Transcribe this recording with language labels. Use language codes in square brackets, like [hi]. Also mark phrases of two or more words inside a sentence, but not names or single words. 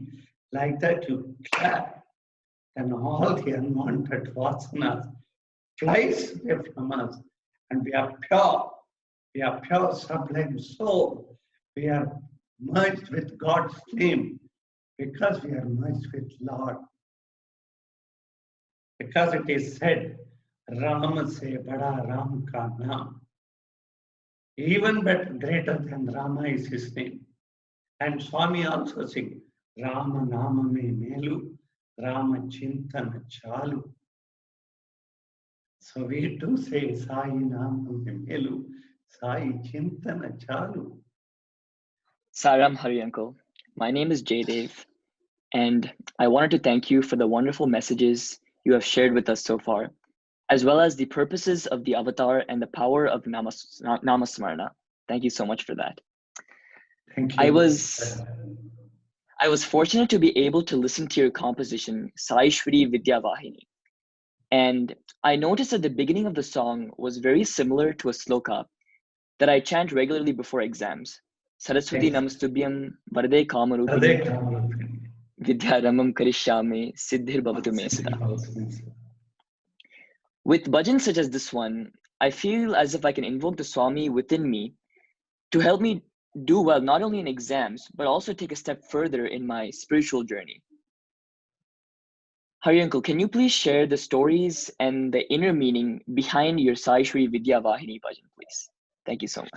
[en] Like that you clap, and all the unwanted vasanas flies away from us. And we are pure sublime soul. We are merged with God's name because we are merged with Lord. Because it is said, [hi] राम से बड़ा राम का नाम. [en] Even better, greater than Rama is his name. And Swami also sings, [te] రామ నామ మే మేలు, రామ చింతన చాలు. [en] So we do say, [te] సాయి నామ మే మేలు, సాయి చింతన చాలు. [en] Saram Hari Uncle. My name is Jaydev, and I wanted to thank you for the wonderful messages you have shared with us so far, as well as the purposes of the avatar and the power of Namasmarana. Thank you so much for that. Thank you. I was fortunate to be able to listen to your composition, Sai Shri Vidya Vahini. And I noticed that the beginning of the song was very similar to a sloka that I chant regularly before exams. [sa] सरस्वति नमस्तुभ्यं वरदे कामरूपिणि. विद्यारम्भं करिष्यामि सिद्धिर्भवतु मे सदा. [en] With bhajans such as this one, I feel as if I can invoke the Swami within me to help me do well, not only in exams, but also take a step further in my spiritual journey. Hari Uncle, can you please share the stories and the inner meaning behind your Sai Shri Vidya Vahini bhajan, please? Thank you so much.